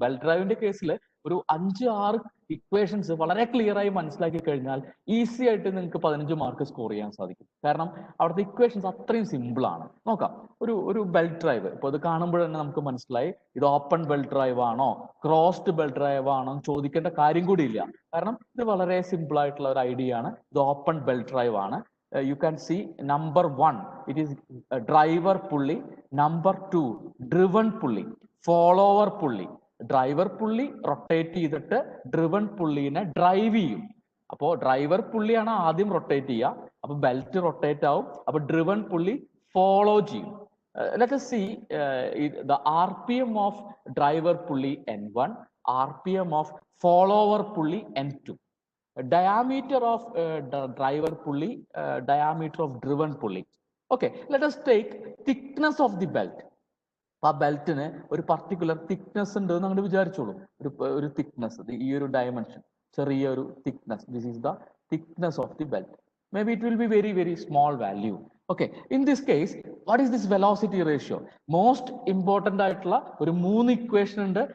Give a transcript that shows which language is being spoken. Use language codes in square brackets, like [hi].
[ml] Belt ഡ്രൈവിന്റെ കേസിൽ ഒരു 5-6 equations വളരെ ക്ലിയർ ആയി മനസ്സിലാക്കി കഴിഞ്ഞാൽ ഈസി ആയിട്ട് നിങ്ങൾക്ക് 15 മാർക്ക് സ്കോർ ചെയ്യാൻ സാധിക്കും. കാരണം അവിടുത്തെ ഇക്വേഷൻസ് അത്രയും സിമ്പിൾ ആണ്. നോക്കാം, ഒരു ബെൽറ്റ് ഡ്രൈവ് ഇപ്പോൾ ഇത് കാണുമ്പോൾ തന്നെ നമുക്ക് മനസ്സിലായി ഇത് ഓപ്പൺ ബെൽറ്റ് ഡ്രൈവ് ആണോ ക്രോസ്ഡ് ബെൽറ്റ് ഡ്രൈവ് ആണോ ചോദിക്കേണ്ട കാര്യം കൂടി ഇല്ല. കാരണം ഇത് വളരെ സിമ്പിൾ ആയിട്ടുള്ള ഒരു ഐഡിയ ആണ്. ഇത് ഓപ്പൺ ബെൽറ്റ് ഡ്രൈവ് ആണ്. [en] You can see number 1, it is a driver pulley. Number 2, driven pulley, follower pulley. [ml] Driver പുള്ളി റൊട്ടേറ്റ് ചെയ്തിട്ട് ഡ്രിവൺ പുള്ളിനെ ഡ്രൈവ് ചെയ്യും. അപ്പോൾ ഡ്രൈവർ പുള്ളിയാണ് ആദ്യം റൊട്ടേറ്റ് ചെയ്യുക, അപ്പൊ ബെൽറ്റ് റൊട്ടേറ്റ് ആവും, അപ്പൊ ഡ്രിവൺ പുള്ളി ഫോളോ ചെയ്യും. [en] Let us see the RPM of driver pulley N1, RPM of follower pulley N2. Diameter of driver pulley, diameter of driven pulley. Okay, let us take thickness of the belt. [ml] ആ ബെൽറ്റിന് ഒരു particular thickness ഉണ്ട് എന്ന് അങ്ങോട്ട് വിചാരിച്ചോളൂ. ഒരു thickness, ഈ ഒരു dimension, ചെറിയൊരു thickness. [en] This is the thickness of the belt. May be it will be very very small value. Okay, in this case what is this velocity ratio? Most important [ml] ആയിട്ടുള്ള ഒരു 3 equation ഉണ്ട്.